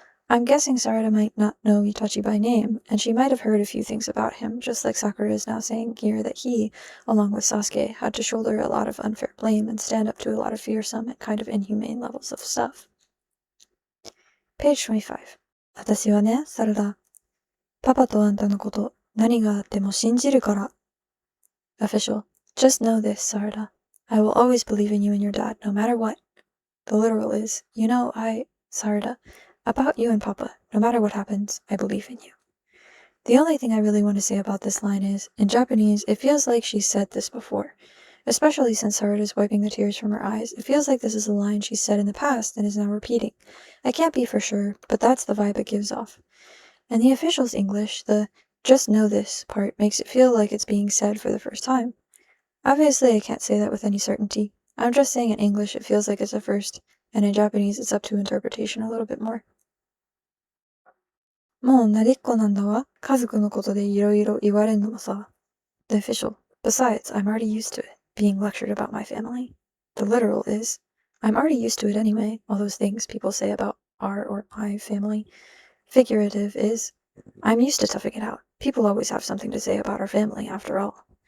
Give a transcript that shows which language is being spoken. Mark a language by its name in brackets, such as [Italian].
[English] I'm guessing Sarada might not know Itachi by name, and she might have heard a few things about him, just like Sakura is now saying here that he, along with Sasuke, had to shoulder a lot of unfair blame and stand up to a lot of fearsome and kind of inhumane levels of stuff. Page 25. [Japanese] 私はね、サラダ。パパとあんたのこと、何があっても信じるから。 [English] Official. Just know this, Sarada. I will always believe in you and your dad, no matter what. The literal is, Sarada, about you and Papa, no matter what happens, I believe in you. The only thing I really want to say about this line is, in Japanese, it feels like she's said this before. Especially since Sarada's wiping the tears from her eyes, it feels like this is a line she's said in the past and is now repeating. I can't be for sure, but that's the vibe it gives off. And the official's English, the just know this part, makes it feel like it's being said for the first time. Obviously, I can't say that with any certainty. I'm just saying in English it feels like it's a first, and in Japanese it's up to interpretation a little bit more. [Japanese] もう慣れっこなんだわ。家族のことでいろいろ言われんのもさ。 [English] The official. Besides, I'm already used to it, being lectured about my family. The literal is, I'm already used to it anyway, all those things people say about our or my family. Figurative is, I'm used to toughing it out. People always have something to say about our family, after all.